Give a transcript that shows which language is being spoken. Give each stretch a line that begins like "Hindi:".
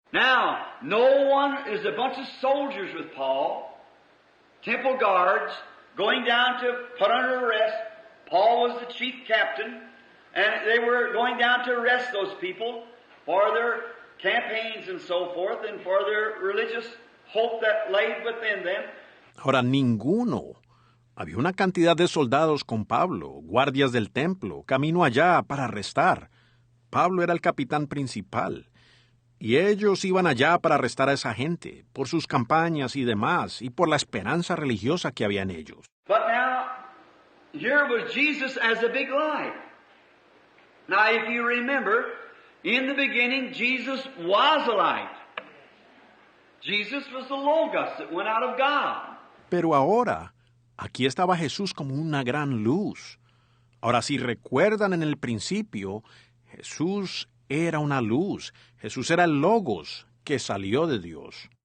English: Now, no one is a bunch of soldiers with Paul, temple guards, going down to put under arrest. Paul was the chief captain, and they were going down to arrest those people for their campaigns and so forth, and for their religious hope that lay within them.
Spanish: Ahora, ninguno. Había una cantidad de soldados con Pablo, guardias del templo, camino allá para arrestar. Pablo era el capitán principal. Y ellos iban allá para arrestar a esa gente, por sus campañas y demás, y por la esperanza religiosa que había en ellos.
English: But now, here was Jesus as a big light. Now, if you remember, in the beginning, Jesus was a light. Jesus was the Logos that went out of God.
Spanish: Pero ahora, aquí estaba Jesús como una gran luz. Ahora, si recuerdan en el principio, Jesús era una luz. Jesús era el Logos que salió de Dios.